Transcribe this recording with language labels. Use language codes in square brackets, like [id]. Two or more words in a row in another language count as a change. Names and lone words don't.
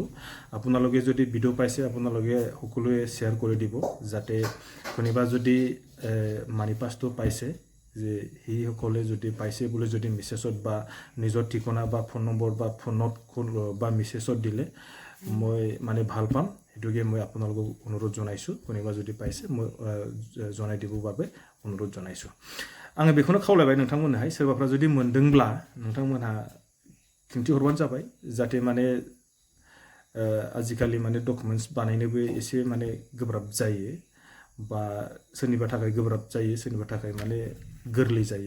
[as] আপোনালোকে যদি ভিডিঅ' পাইছে আপোনালোকে সকলোৱে শ্বেয়াৰ কৰি দিব, যাতে কোনোবা যদি মানি পাছটো পাইছে, যে সেইসকলে যদি পাইছে বুলি যদি মেছেজত বা নিজৰ ঠিকনা বা ফোন নম্বৰ বা ফোনত বা মেছেজত দিলে মই মানে ভাল পাম। সেইটোকে মই আপোনালোকক অনুৰোধ জনাইছোঁ, কোনোবা যদি পাইছে মই জনাই দিবৰ বাবে অনুৰোধ জনাইছোঁ। [brx] आङो बेखौनो खावलायबाय नोंथांमोननोहाय, सोरबाफ्रा जुदि मोनदोंब्ला नोंथांमोनहा खिन्थिहरबानो जाबाय, जाहाथे माने आजिखालि माने डकुमेन्ट्स बानायनोबो एसे माने गोब्राब जायो, बा सोरनिबा थाखाय गोब्राब जायो, सोरनिबा थाखाय माने गोरलै जायो।